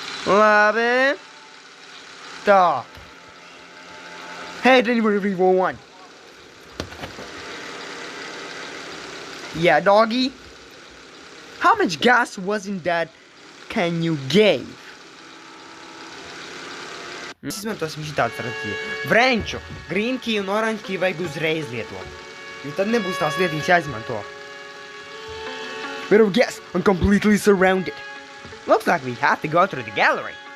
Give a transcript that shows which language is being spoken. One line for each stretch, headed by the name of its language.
Latvian: Labi. Tā.
English: Hey, delivery 341. Yeah, doggy. How much gas was in that can you gave?
Latvian: Mēs izmantosim šitādu stratēģiju. Vrenču, green key un orange key vajag uzreiz lietot. Jo tad nebūs tās lietiņas jāizmanto.
English: Better guess, I'm completely surrounded. Looks like we have to go through the gallery.